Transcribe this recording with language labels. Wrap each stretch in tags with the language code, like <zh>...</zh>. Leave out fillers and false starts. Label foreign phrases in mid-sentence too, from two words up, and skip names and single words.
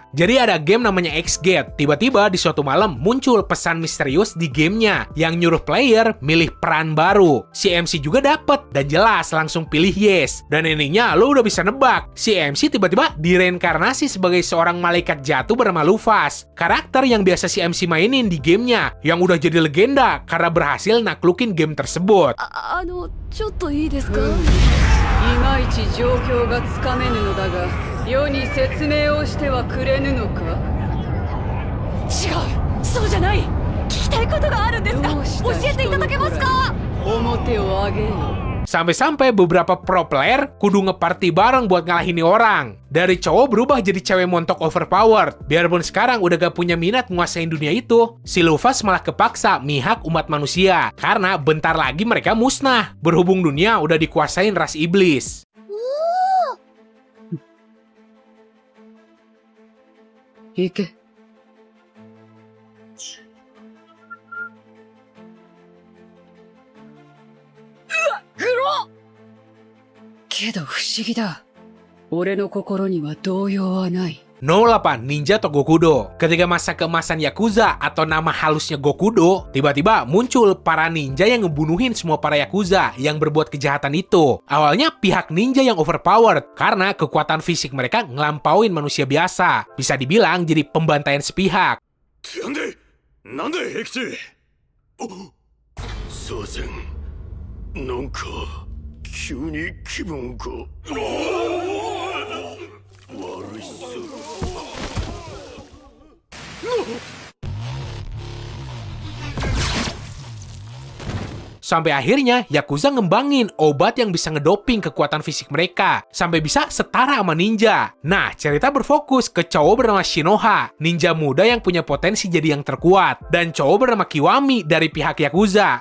<id>Jadi ada game namanya X-Gate. Tiba-tiba di suatu malam muncul pesan misterius di gamenya yang nyuruh player milih peran baru. Si MC juga dapet dan jelas langsung pilih yes. Dan ininya lo udah bisa nebak. Si MC tiba-tiba direinkarnasi sebagai seorang malaikat jatuh bernama Lufas. Karakter yang biasa si MC mainin di gamenya yang udah jadi legenda karena berhasil naklukin game tersebut.</id> <ja>ちょっといいですか？いまいち状況がつかめぬのだが、世に説明をしてはくれぬのか？違う、そうじゃない。聞きたいことがあるんですが、教えていただけますか？表を上げよ。</ja> <id>Sampai-sampai beberapa</id> <en>pro player</en> <id>kudu ngeparty bareng buat ngalahin orang. Dari cowok berubah jadi cewek montok overpowered. Biarpun sekarang udah gak punya minat nguasain dunia itu, si Lufas malah kepaksa mihak umat manusia. Karena bentar lagi mereka musnah. Berhubung dunia udah dikuasain ras iblis.</id> <ja>Ike. けど不思議だ。俺の心には動揺はない。</ja> <id>Nomor 8, Ninja Togokudo. Ketika masa keemasan Yakuza atau nama halusnya Gokudo, tiba-tiba muncul para ninja yang ngebunuhin semua para Yakuza yang berbuat kejahatan itu. Awalnya pihak ninja yang overpowered karena kekuatan fisik mereka ngelampauin manusia biasa. Bisa dibilang jadi pembantaian sepihak.</id> <ja>なんで平吉。お、サーゼン、なんか急に気分か。悪いっす。</ja> <id>Sampai akhirnya Yakuza ngembangin obat yang bisa ngedoping kekuatan fisik mereka sampai bisa setara sama ninja. Nah, cerita berfokus ke cowok bernama Shinoha, ninja muda yang punya potensi jadi yang terkuat, dan cowok bernama Kiwami dari pihak Yakuza.</id>